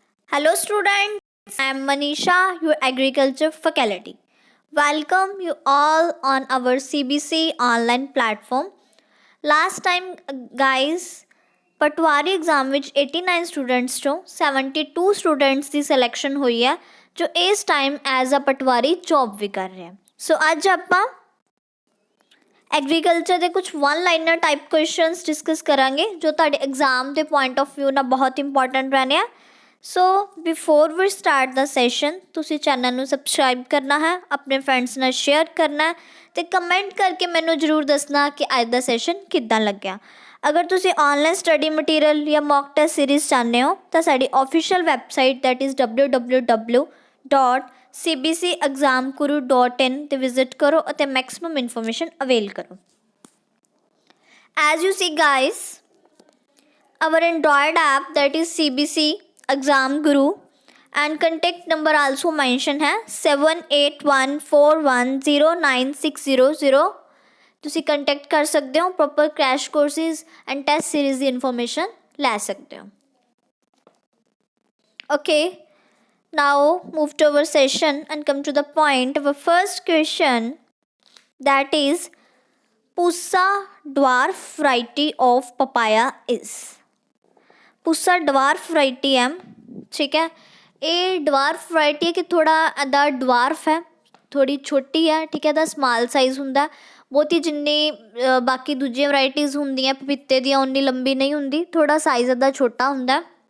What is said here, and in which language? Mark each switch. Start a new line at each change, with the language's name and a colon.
English: Hello students, I am Manisha, your agriculture faculty. Welcome you all on our CBC online platform. Last time guys,
Punjabi: patwari exam ਵਿੱਚ 89 students ਚੋਂ 72 students ਦੀ selection ਹੋਈ ਹੈ ਜੋ ਇਸ time as a patwari job ਵੀ ਕਰ ਰਹੇ ਹਨ। ਸੋ ਅੱਜ ਆਪਾਂ ਐਗਰੀਕਲਚਰ ਦੇ ਕੁਝ one liner type questions discuss ਕਰਾਂਗੇ ਜੋ ਤੁਹਾਡੇ ਐਗਜ਼ਾਮ ਦੇ ਪੁਆਇੰਟ ਆਫ ਵਿਊ ਨਾਲ ਬਹੁਤ ਇੰਪੋਰਟੈਂਟ ਰਹਿਣੇ ਆ। ਸੋ ਬਿਫੋਰ ਵੀ ਸਟਾਰਟ ਦਾ ਸੈਸ਼ਨ ਤੁਸੀਂ ਚੈਨਲ ਨੂੰ ਸਬਸਕ੍ਰਾਈਬ ਕਰਨਾ ਹੈ, ਆਪਣੇ ਫਰੈਂਡਸ ਨਾਲ ਸ਼ੇਅਰ ਕਰਨਾ ਅਤੇ ਕਮੈਂਟ ਕਰਕੇ ਮੈਨੂੰ ਜ਼ਰੂਰ ਦੱਸਣਾ ਕਿ ਅੱਜ ਦਾ ਸੈਸ਼ਨ ਕਿੱਦਾਂ ਲੱਗਿਆ। ਅਗਰ ਤੁਸੀਂ ਔਨਲਾਈਨ ਸਟੱਡੀ ਮਟੀਰੀਅਲ ਜਾਂ ਮੌਕ ਟੈਸਟ ਸੀਰੀਜ਼ ਚਾਹੁੰਦੇ ਹੋ ਤਾਂ ਸਾਡੀ official website that is www.cbcexamguru.in 'ਤੇ ਵਿਜ਼ਿਟ ਕਰੋ ਅਤੇ ਮੈਕਸਿਮਮ ਇਨਫੋਰਮੇਸ਼ਨ ਅਵੇਲ ਕਰੋ।
English: As you see guys, our Android app that is CBC Exam Guru and contact number also mentioned है 7814109600।
Punjabi: ਤੁਸੀਂ ਕੰਟੈਕਟ ਕਰ ਸਕਦੇ ਹੋ, proper crash courses and test series ਦੀ information ਲੈ ਸਕਦੇ ਹੋ।
English: Okay, now move to our session and come to the point. Our first question that is Pusa dwarf variety of papaya is।
Punjabi: ਪੁਸਾ ਡਵਾਰਫ variety ਹੈ, ਠੀਕ ਹੈ। ਇਹ ਡਵਾਰਫ variety ਹੈ ਕਿ ਥੋੜ੍ਹਾ ਇੱਦਾਂ ਡਵਾਰਫ ਹੈ, ਥੋੜ੍ਹੀ ਛੋਟੀ ਹੈ, ਠੀਕ ਹੈ। ਇਹਦਾ ਸਮਾਲ ਸਾਈਜ਼ ਹੁੰਦਾ, ਬਹੁਤੀ ਜਿੰਨੀ ਬਾਕੀ ਦੂਜੀਆਂ ਵਰਾਇਟੀਜ਼ ਹੁੰਦੀਆਂ ਪਪੀਤੇ ਦੀਆਂ ਉਨੀ ਲੰਬੀ ਨਹੀਂ ਹੁੰਦੀ, ਥੋੜ੍ਹਾ ਸਾਈਜ਼ ਇੱਦਾਂ ਛੋਟਾ ਹੁੰਦਾ।